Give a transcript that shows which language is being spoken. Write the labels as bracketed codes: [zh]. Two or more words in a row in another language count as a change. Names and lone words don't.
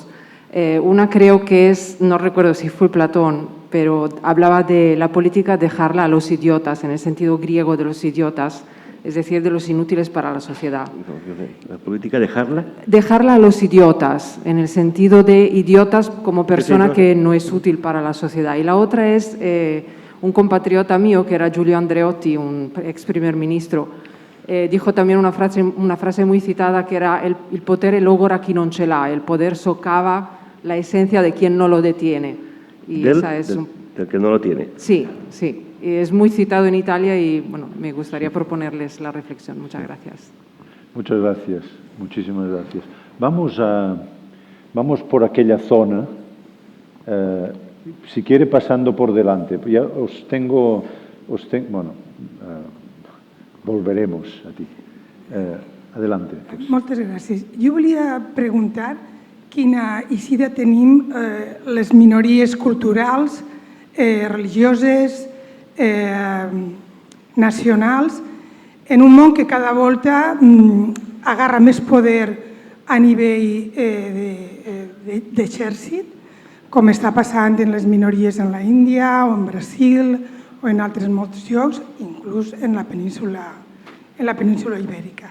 [es] Una creo que es, no recuerdo si fue Platón, pero hablaba de la política dejarla a los idiotas, en el sentido griego de los idiotas, es decir, de los inútiles para la sociedad. ¿La política dejarla? Dejarla a los idiotas, en el sentido de idiotas como persona que no es útil para la sociedad. Y la otra es un compatriota mío, que era Giulio Andreotti, un ex primer ministro, dijo también una frase muy citada, que era el [it] potere logora chi non ce l'ha, [es] el poder socava la esencia de quien no lo detiene. Y Del que no lo tiene. Sí, sí. Es muy citado en Italia y bueno, me gustaría proponerles la reflexión. Muchas gracias. Muchas gracias, muchísimas gracias. Vamos por aquella zona, si quiere pasando por delante. Ya bueno, volveremos a ti. Adelante. [ca] Moltes gràcies. Jo volia preguntar quina incidència tenim les minories culturals, religioses, nacionals, en un món que cada volta agarra més poder a nivell d'exèrcit, com està passant en les minories en la Índia o en Brasil o en altres molts llocs, inclús en la península ibèrica.